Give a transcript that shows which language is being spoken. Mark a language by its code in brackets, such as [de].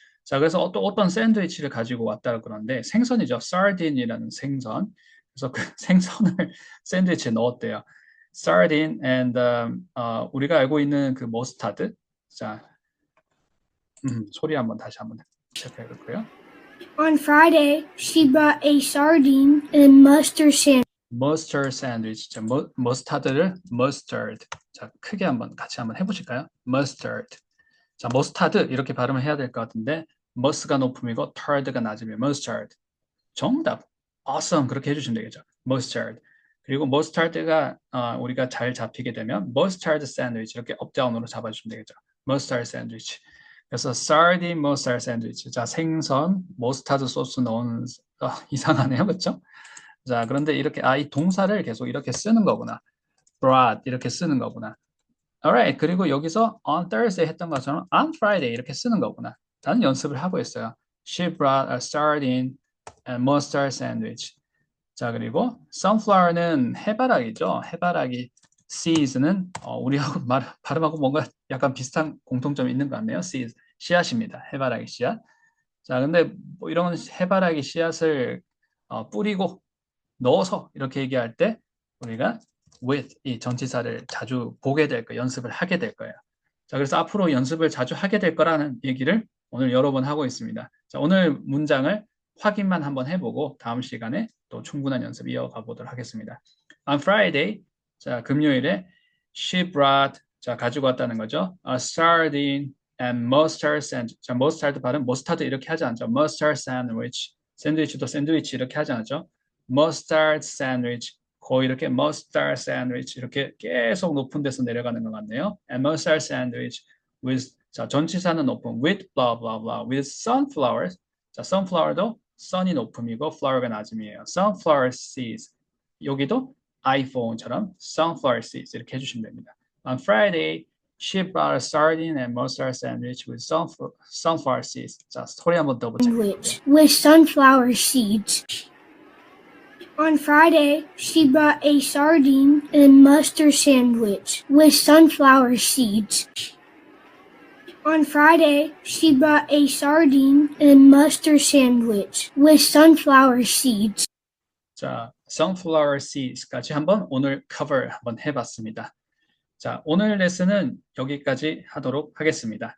[ko] 자, 그래서 또 어떤 샌드위치를 가지고 왔다 그러는데, 생선이죠. sardin이라는 생선. 그래서 그 생선을 샌드위치에 넣었대요. sardine and, 우리가 알고 있는 그 머스타드. 자, 소리 다시 한번 체크해 볼까요? [en] On Friday, she brought a sardine and mustard sandwich. [ko] 머스터드 샌드위치. 자, 머스타드를 mustard. 자, 크게 같이 한번 해보실까요? [en] mustard. [ko] 자, 머스타드 이렇게 발음을 해야 될 것 같은데 머스가 높음이고 tard가 낮으면 mustard. 정답. [en] awesome. [ko] 그렇게 해주시면 되겠죠. [en] mustard. [ko] 그리고 머스타드가 우리가 잘 잡히게 되면 mustard 샌드위치 이렇게 업다운으로 잡아주시면 되겠죠. mustard 샌드위치. 그래서 sardine mustard 샌드위치. 자, 생선 머스타드 소스 넣은 이상하네요, 그렇죠? 자, 그런데 이렇게 이 동사를 계속 이렇게 쓰는 거구나. brought 이렇게 쓰는 거구나. [en] Alright. [ko] 그리고 여기서 on Thursday 했던 것처럼 on Friday 이렇게 쓰는 거구나. 라는 연습을 하고 있어요. [en] She brought a sardine and mustard sandwich. [ko] 자, 그리고 sunflower는 해바라기죠. 해바라기. seeds는 우리하고 발음하고 뭔가 약간 비슷한 공통점이 있는 것 같네요. seeds. 씨앗입니다. 해바라기 씨앗. 자, 근데 뭐 이런 해바라기 씨앗을 뿌리고 넣어서 이렇게 얘기할 때 우리가 with 이 전치사를 자주 보게 될 거예요. 연습을 하게 될 거예요. 자, 그래서 앞으로 연습을 자주 하게 될 거라는 얘기를 오늘 여러 번 하고 있습니다. 자, 오늘 문장을 확인만 한번 해보고 다음 시간에 또 충분한 연습 이어가 보도록 하겠습니다. [en] On Friday, [ko] 자, 금요일에 [en] she brought, [ko] 자, 가지고 왔다는 거죠. [en] A sardine and mustard sandwich. [ko] 자, mustard 발음, 머스타드 이렇게 하지 않죠. [en] mustard sandwich. [ko] 샌드위치도 샌드위치 이렇게 하지 않죠. [en] mustard sandwich. [ko] 거의 이렇게 mustard sandwich 이렇게 계속 높은 데서 내려가는 것 같네요. [en] And mustard sandwich with, 자, [ko] 전치사는 높음 [en] with blah blah blah with sunflowers. [ko] 자, sunflower도 sun이 높음이고 flower가 낮음이에요. sunflower seeds. 여기도 iPhone처럼 sunflower seeds 이렇게 해주시면 됩니다. [en] On Friday, she brought a sardine and mustard sandwich with sunflower seeds. [ko] 자, 스토리 한번 더 보자. [en] With sunflower seeds. On Friday, she brought a sardine and mustard sandwich with sunflower seeds. On Friday, she brought a sardine and mustard sandwich with sunflower seeds. [ko] 자, sunflower seeds까지 한번 오늘 cover 한번 해봤습니다. 자, 오늘 레슨은 여기까지 하도록 하겠습니다.